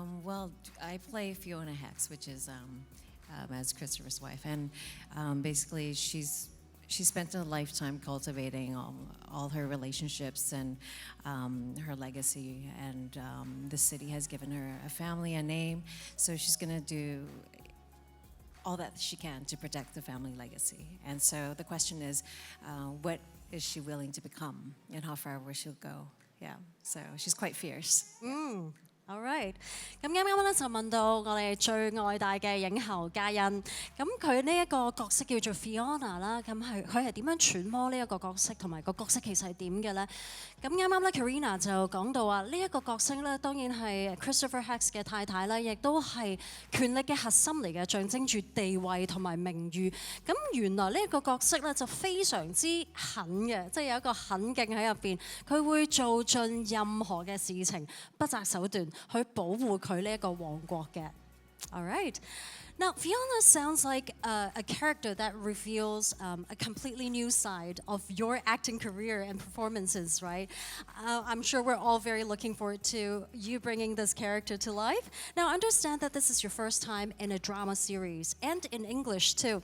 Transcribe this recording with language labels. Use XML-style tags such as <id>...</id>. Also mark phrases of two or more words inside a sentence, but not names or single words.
<en>Well, I play Fiona Hext, which is as Christopher's wife, and basically she's she spent a lifetime cultivating all her relationships and her legacy, and the city has given her a family, a name, so she's going to do all that she can to protect the family legacy. And so the question is, what is she willing to become, and how far will she go? Yeah, so she's quite fierce. All right，</en> <yue>咁啱啱咧就問到我哋最愛戴嘅影后嘉欣，咁佢呢一個角色叫做 Fiona 啦，咁佢係點樣揣摩呢一個角色，同埋個角色其實係點嘅咧？咁啱啱咧 Karina 就講到話，呢一個角色咧當然係 Christopher Hacks 嘅太太啦，亦都係權力嘅核心嚟嘅，象徵住地位同埋名譽。咁原來呢一個角色咧就非常之狠嘅，即係有一個狠勁喺入邊，佢會做盡任何嘅事情，不擇手段。去保護佢呢一個王國嘅。</yue> <en>All right. Now, Fiona sounds like a character that reveals a completely new side of your acting career and performances, right? I'm sure we're all very looking forward to you bringing this character to life. Now, I understand that this is your first time in a drama series and in English too.</en>